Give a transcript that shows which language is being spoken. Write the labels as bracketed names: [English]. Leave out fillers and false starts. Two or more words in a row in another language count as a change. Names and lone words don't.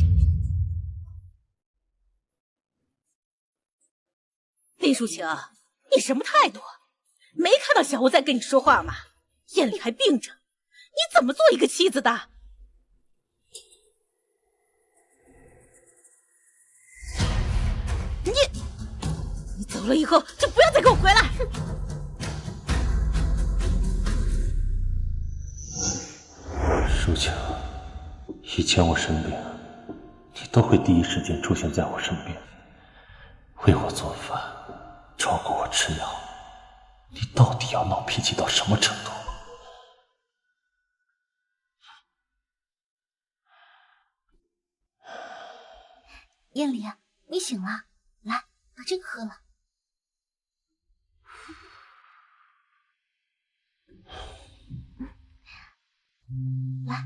[Chinese] 林淑晴，你什麼態度？沒看到小吳在跟你說話嗎？夜裡還病着，你怎麼做一個妻子的？你走了以後就不要再給我回來。淑晴，以前我生病，你都會第一時間出現在我身邊，為我做飯，照顧我吃藥。你到底要鬧脾氣到什麼程度？夜里，你醒了，來，把這個喝了。來，